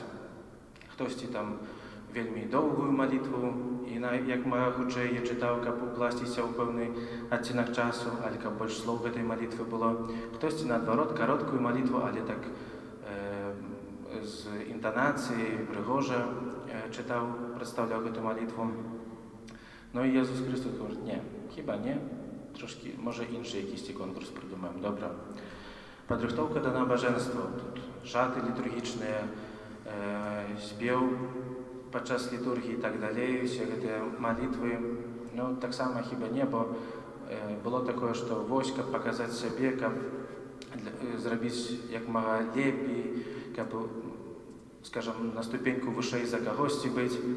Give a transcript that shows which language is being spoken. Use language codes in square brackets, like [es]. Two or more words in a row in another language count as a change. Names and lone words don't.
[be] Хтосьці там вельмі доўгую малітву і як мага хутчэй я чытаў, каб укласціся ў пэўны адцінак часу, але каб больш слоў гэтай малітвы было. Хтосьці наадварот кароткую малітву, але так з інтанацыяй прыгожа чытаў, прадстаўляў гэту малітву. [uk] І Езус Христос говорить: не, хіба не? Трошки, може, інший якийсь конкурс придумаємо. Добре. [be] Падрыхтоўка да набажэнства. Тут жаты літургічныя, спеў падчас літургіі і так далей, усе гэтыя малітвы. Таксама хіба не, бо было такое, што вось, каб паказаць сябе, каб зрабіць як мага лепей, каб, скажам, на ступеньку вышэй за кагосьці быць.